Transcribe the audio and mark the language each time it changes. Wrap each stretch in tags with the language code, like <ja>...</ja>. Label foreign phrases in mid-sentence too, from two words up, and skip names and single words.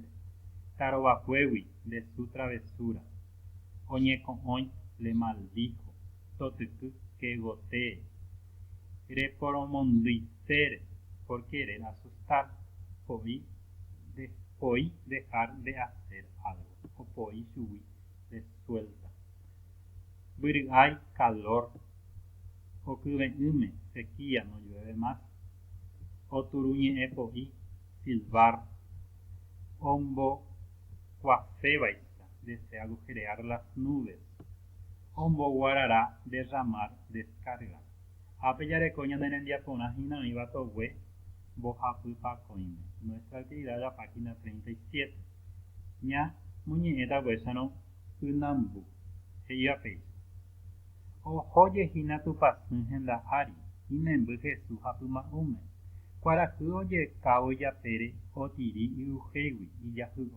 <es>Tarovakuégui, de su travesura. Oñeko'õi, le maldijo. Totyky, que gotee. Reporomondýisere, por querer asustar. Poí dejar de hacer algo.</es> <gn>O poí chugui,</gn> <es>de suelta. Vyry'ái, calor. Okyve'ỹme, sequía, no llueve más. Oturuñe'ẽpo'i, silbar. Ombokuaasévaicha, desde agujerear las nubes. Omboguarara, derramar, descargar.</es> <gn>Ápe jareko ñane rembiaporã hina'ỹiva togue mbohapypakõime.</gn> <es>Nuestra actividad de la página 37.</es> <gn>Ña moñe'ẽtakuécharõ ynambu. He'ívapéicha. Ohójehína tupãsy henda'ári, imemby Jesús hapyma'ũme. Kuarahy ojekávo japére, otiri iuhégui, ijahy'o.</gn>